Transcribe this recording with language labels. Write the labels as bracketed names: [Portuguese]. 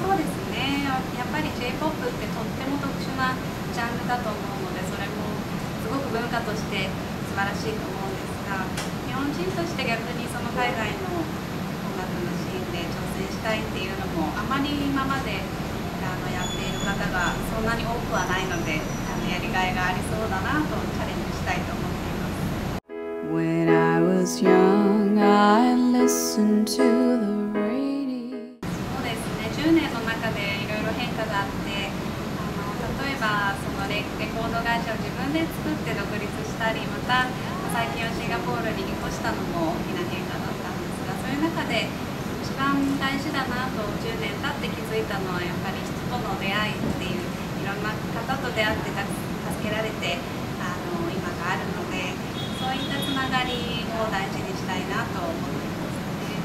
[Japanese] そうですね、やっぱり J-POP ってとっても特殊なジャンルだと思うので、それもすごく文化として素晴らしいと思うんですが、日本人として逆にその海外の音楽のシーンで挑戦したいっていうのもあまり今までやっている方がそんなに多くはないので、やりがいがありそうだなとチャレンジしたいと思っています。 [English] When I was young, I listened to the radio. [Japanese] そうですね、10年の中でいろいろ変化があって、例えばそのレコード会社を自分で作って独立したり、また最近はシンガポールに引っ越したのも大きな変化だったんですが、そういう中で一番大事だなと10年経って気づいたのは、やっぱり人との出会いっていう、いろんな方と出会って助けられて今があるので、そういったつながりを大事にしたいなと思っていますね。